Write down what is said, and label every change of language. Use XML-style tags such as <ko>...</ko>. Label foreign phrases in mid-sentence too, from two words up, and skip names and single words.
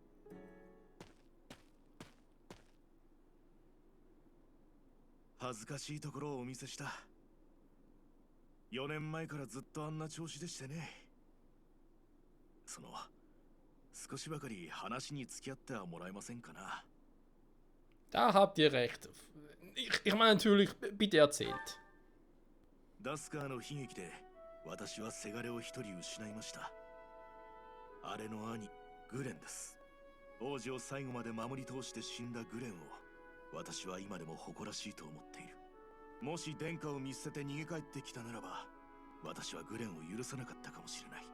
<ja>恥ずかしいところをお見せした。4年前からずっとあんな調子でしてね。少しばかり話に付き合ってはもらえませんかな。</ja> <de>Da habt ihr recht. Ich meine natürlich, bitte erzählt.</de> <ja>ダスカーの悲劇で 私はせがれを一人失いました。あれの兄、グレンです。王子を最後まで守り通して死んだグレンを、私は今でも誇らしいと思っている。もし殿下を見捨てて逃げ帰ってきたならば、私はグレンを許さなかったかもしれない。</ja>